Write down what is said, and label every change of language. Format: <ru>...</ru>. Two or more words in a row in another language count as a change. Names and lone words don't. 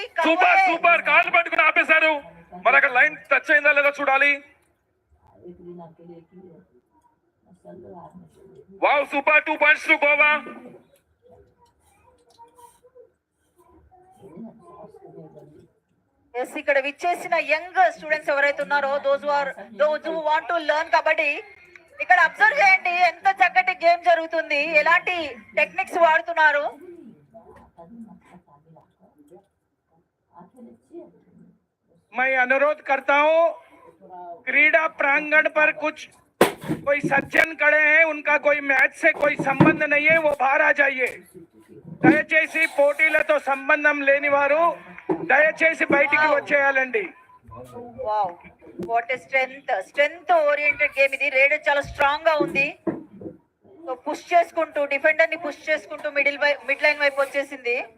<en>super super</en> <te>కాళ్ళు పట్టుకుని ఆపేశారు. మరి అక్కడ లైన్ టచ్ అయిందా లేదా చూడాలి.</te> <en>wow super 2 points to Goa.</en> <te>ఎస్ ఇక్కడ విచ్చేసిన</te> <en>young students</en> <te>ఎవరైతే ఉన్నారో</te> <en>those who want to learn kabaddi</en> <te>ఇక్కడ అబ్జర్వ్ చేయండి. ఎంత చక్కటి గేమ్ జరుగుతుంది, ఎలాంటి టెక్నిక్స్ వాడుతున్నారు.</te> <hi>मैं अनुरोध करता हूँ क्रीड़ा प्रांगण पर कुछ कोई सज्जन खड़े हैं, उनका कोई मैच से कोई संबंध नहीं है, वो बाहर आ जाइए.</hi> <te>దయచేసి పోటీలతో సంబంధం లేని వారు దయచేసి బయటికి వచ్చేయాలండి.</te> <en>wow what a strength oriented game ఇది.</en> <te>రేడర్ చాలా స్ట్రాంగ్ గా ఉంది. సో పుష్ చేసుకుంటూ డిఫెండర్ ని పుష్ చేసుకుంటూ</te> <en>mid line</en> <te>వైపు వచ్చేసింది.</te>